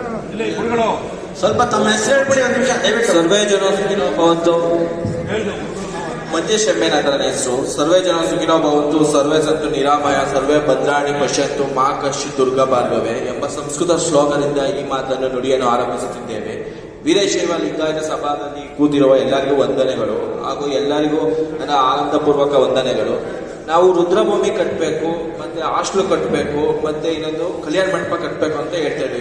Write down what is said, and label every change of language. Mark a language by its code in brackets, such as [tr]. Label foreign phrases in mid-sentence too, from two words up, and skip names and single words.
[kn] ಸ್ವಲ್ಪ ತಮ್ಮ ಹೆಸರು ಹೇಳ್ಬಿಡಿ ಒಂದು ನಿಮಿಷ ದಯವಿಟ್ಟು. [sa] ಸರ್ವೇ ಜನ ಸುಖಿನೋ ಭವಂತು. [kn] ಮಧ್ಯೆ ನನ್ನ ಹೆಸರು. [sa] ಸರ್ವೇ ಜನ ಸುಖಿನೋ ಭವಂತು, ಸರ್ವೇ ಸಂತು ನಿರಾಮಯ, ಸರ್ವೇ ಭದ್ರಾಣಿ ಪಶ್ಯಂತು, ಮಾ ಕಶ್ಚಿ ದುರ್ಗಾ ಭಾರ್ಗವೆ [kn] ಎಂಬ ಸಂಸ್ಕೃತ ಶ್ಲೋಕದಿಂದ ಈ ಮಾತನ್ನು ನುಡಿಯನ್ನು ಆರಂಭಿಸುತ್ತಿದ್ದೇವೆ. ವೀರಶೈವ ಲಿಂಗಾಯತ ಸಭಾದಲ್ಲಿ ಕೂತಿರುವ ಎಲ್ಲರಿಗೂ ವಂದನೆಗಳು ಹಾಗೂ ಎಲ್ಲರಿಗೂ ನನ್ನ ಆನಂದಪೂರ್ವಕ ವಂದನೆಗಳು. ನಾವು ರುದ್ರಭೂಮಿ ಕಟ್ಟಬೇಕು, ಮತ್ತೆ ಹಾಸ್ಟೆಲ್ ಕಟ್ಟಬೇಕು, ಮತ್ತೆ ಇನ್ನೊಂದು ಕಲ್ಯಾಣ ಮಂಟಪ ಕಟ್ಟಬೇಕು ಅಂತ ಹೇಳ್ತಾ ಇದ್ದೀವಿ.